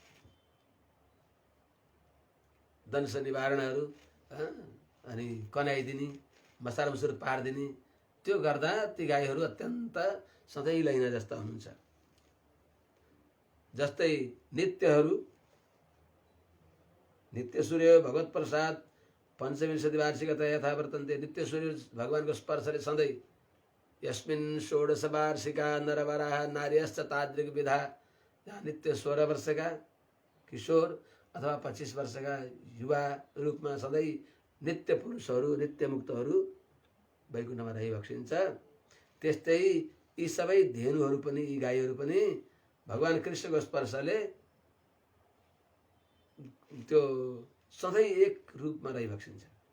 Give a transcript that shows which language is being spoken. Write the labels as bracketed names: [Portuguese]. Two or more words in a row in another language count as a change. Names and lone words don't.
[Nepali] दंश निवारणहरू अनि कनाइदिने, मसार मुसुर पारिदिने, त्यो गर्दा ती गाईहरू अत्यन्त सधैँ लैना जस्ता हुनुहुन्छ। [Sanskrit] जस्तै नित्यहरू, नित्य सूर्य भगवत प्रसाद पञ्चविंशति वार्षिकता यथा वर्तन्ते। [Nepali] नित्य सूर्य भगवानको स्पर्शले सधैँ [Sanskrit] यस्मिन् षोडश वार्षिका नरवराह नार्यश्च तादृग विधा, [Nepali] जहाँ नित्य 16 वर्षका किशोर अथवा 25 वर्षका युवा रूपमा सधैँ नित्य पुरुषहरू, नित्य मुक्तहरू वैकुण्ठमा रहिबक्सिन्छ। त्यस्तै यी सबै धेनुहरू पनि, यी गाईहरू पनि भगवान कृष्णको स्पर्शले त्यो सधैँ एक रूपमा रहिबक्सिन्छ।